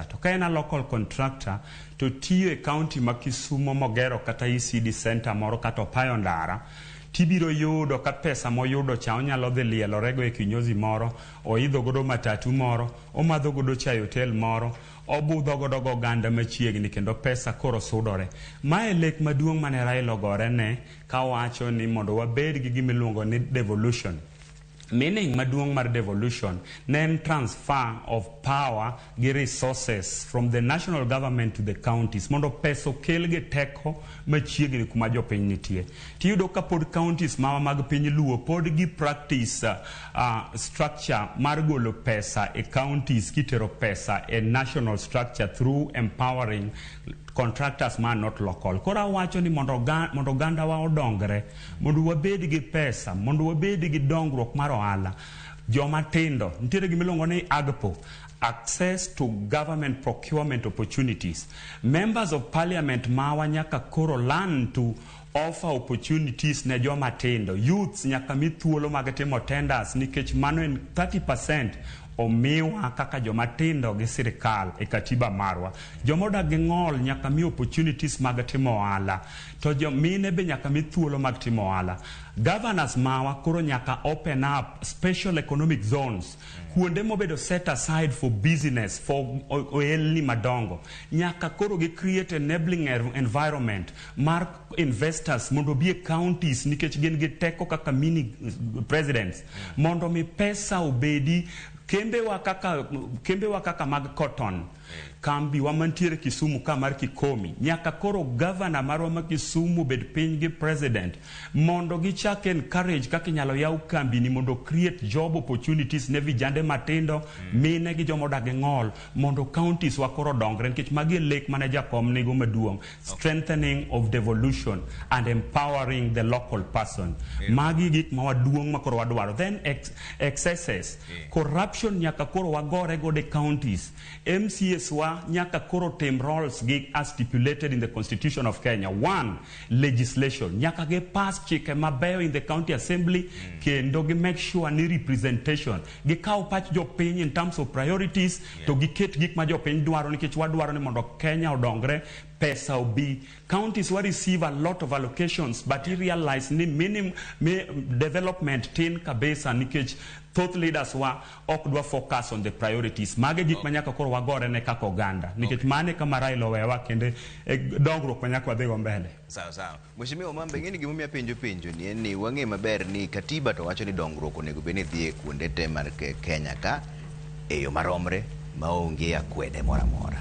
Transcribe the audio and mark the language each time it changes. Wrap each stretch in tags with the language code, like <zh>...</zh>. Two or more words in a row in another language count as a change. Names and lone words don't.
<luo>To ka en</luo> <en>a local contractor</en> <luo>to tiyo e county ma Kisumo mogero kata ECD center moro kata opayo ndara, tibiro yudo ka pesa moyudo cha onyalo dhi lielorego e kinyozi moro, oidho godo matatu moro, omadho godo chai hotel moro, obudho godo oganda machiegni, kendo pesa koro sudore. Mae lek maduong' mane Raila ogore ne ka wacho ni mondo wabed gi gimiluongo ni devolution. Meaning maduong' mar devolution ne</luo> <en>transfer of power</en> <luo>gi</luo> <en>resources from the national government to the counties,</en> <luo>mondo pesa okel gi teko machiegni kuma jopiny nitie. Tiyudo ka pod counties mawa mag piny luo pod gi</luo> <en>practice structure</en> <luo>mar golo pesa e counties kitero pesa e</luo> <en>national structure through empowering contractors</en> <luo>man</luo> <en>not local.</en> <luo>Kora wacho ni mondo ganda wa odongre, mondo wabed gi pesa, mondo wabed gi dongruok mar ohala. Joma tindo nitiere gimiluongo ni AGPO,</luo> <en>access to government procurement opportunities. Members of parliament</en> <luo>mawa nyaka koro</luo> <en>learn to offer opportunities</en> <luo>ne joma tindo. Youths nyaka mi thuolo mag timo tenders, nikech mano en 30% omiwa kaka joma tindo gi sirikal e katiba marwa. Joma odak gi ng'ol nyaka mi opportunities mag timo ohala, to jomine be nyaka mi thuolo mag timo ohala. Governors mawa koro nyaka</luo> <en>open up special economic zones,</en> <luo>kuonde mobedo</luo> <en>set aside for business, for</en> <luo>ohelni madongo. Nyaka koro gi</luo> <en>create enabling environment</en> <luo>mar investors mondo bi e counties, nikech gin gi teko kaka</luo> <en>mini presidents,</en> <luo>mondo mi pesa obedi. Kembe wa kaka mag cotton, kambi wa mantiere Kisumu ka mar Kikomi, nyaka koro governor marwa ma Kisumu bed piny gi president, mondo gichak encourage kaka inyalo yaw kambi ni mondo</luo> <en>create job opportunities</en> <luo>ne vijande matindo, mine gi joma odak gi ng'ol, mondo counties wa koro dongre. Nikech magi lek mane jakom nigo maduong',</luo> <en>strengthening of devolution and empowering the local person.</en> <luo>Magi gik ma waduong' ma koro wadwaro.</luo> <en>Then excesses, corruption</en> <luo>nyaka koro wagore go de counties. MCS wa nyaka koro tem roles gi</luo> <en>as stipulated in the Constitution of Kenya. 1, legislation.</en> <luo>Nyaka ge pass chike mabeyo</luo> <en>in the county assembly,</en> <luo>kendo gi</luo> <en>make sure</en> <luo>ni representation. Gi kaw pach jopiny</luo> <en>in terms of priorities,</en> <luo>to gi ket gik ma jopiny dwaro, nikech wadwaro ni mondo Kenya odongre, pesa obi.</luo> <en>Counties will receive a lot of allocations, but you realize ni minimum development</en> <luo>tin kabisa, nikech</luo> <en>thought leaders</en> <luo>wa ok dwa</luo> <en>focus on the priorities.</en> <luo>Mage gik manyaka koro wagore ne kaka oganda, nikech mane kama Raila owewa kende dongruok manyaka wadhigo mbele. Sawa. Mheshimiwa Omamba, ng'eni gimomiyo penjo ni en ni wang'e maber ni katiba to wacho ni dongruok onego bed ni dhi e kuonde te mar Kenya ka e yo maromre maonge akwede moro amora.</luo>